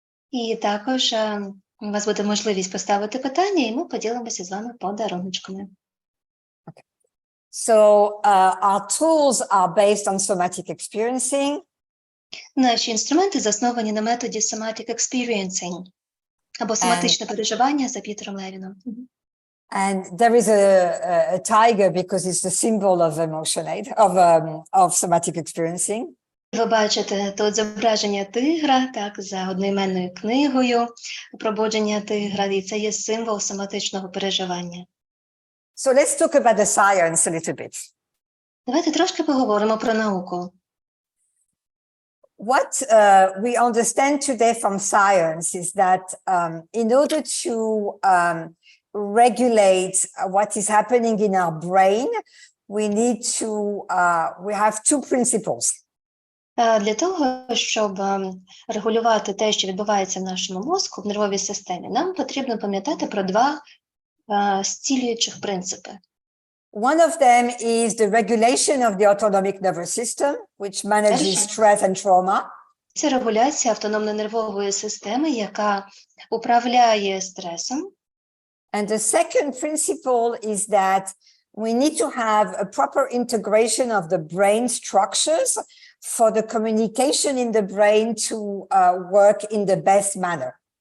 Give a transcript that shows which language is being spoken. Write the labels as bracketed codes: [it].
[uk] І також у вас буде можливість поставити питання, і ми поділимося з вами подаруночками. [en] Okay. So our tools are based on somatic experiencing. [uk] Наші інструменти засновані на методі somatic experiencing, або соматичне переживання за Пітером Левіном. [en] And there is a tiger because it's the symbol of EmotionAid, of somatic experiencing. [uk] Ви бачите тут зображення тигра, так, за одноіменною книгою «Пробудження тигра», і це є символ соматичного переживання. [en] So let's talk about the science a little bit. [uk] Давайте трошки поговоримо про науку. [en] What we understand today from science is that in order to regulate what is happening in our brain, we have 2 principles. [uk] Для того, щоб регулювати те, що відбувається в нашому мозку, в нервовій системі, нам потрібно пам'ятати про 2 зцілюючих принципи. [en] One of them is the regulation of the autonomic nervous system, which manages stress and trauma. [uk] Це регуляція автономно-нервової системи, яка управляє стресом. [en] And the second principle is that we need to have a proper integration of the brain structures for the communication in the brain to work in the best manner.